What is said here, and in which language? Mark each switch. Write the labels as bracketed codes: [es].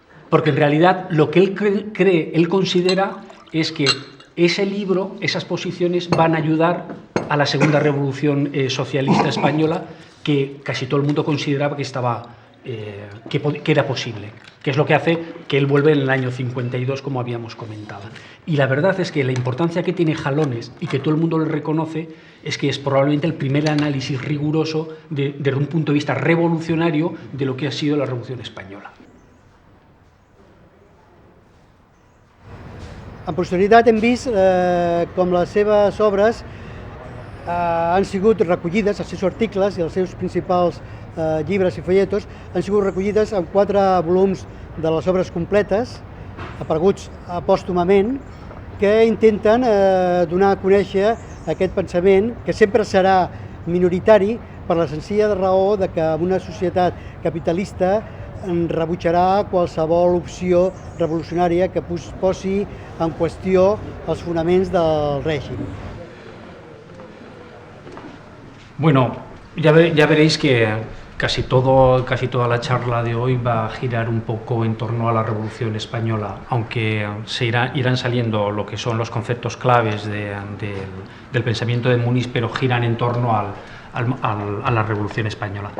[es] Porque en realidad lo que él considera es que ese libro, esas posiciones van a ayudar a la segunda revolución socialista española, que casi todo el mundo consideraba que que era posible, que es lo que hace que él vuelve en el año 52, como habíamos comentado. Y la verdad es que la importancia que tiene Jalones, y que todo el mundo le reconoce, es que es probablemente el primer análisis riguroso desde un punto de vista revolucionario de lo que ha sido la Revolución Española. [ca] En posterioritat hem vist com les seves obres han sigut recollides, els seus articles i els seus principals llibres i folletos han sigut recollides en 4 volums de les obres completes, apareguts pòstumament, que intenten donar a conèixer aquest pensament, que sempre serà minoritari per la senzilla raó de que en una societat capitalista rebutjarà qualsevol opció revolucionària que posi en qüestió els fonaments del règim. [es] Bueno, ya veréis que casi toda la charla de hoy va a girar un poco en torno a la Revolución Española, aunque irán saliendo lo que son los conceptos claves del pensamiento de Muniz, pero giran en torno a la Revolución Española.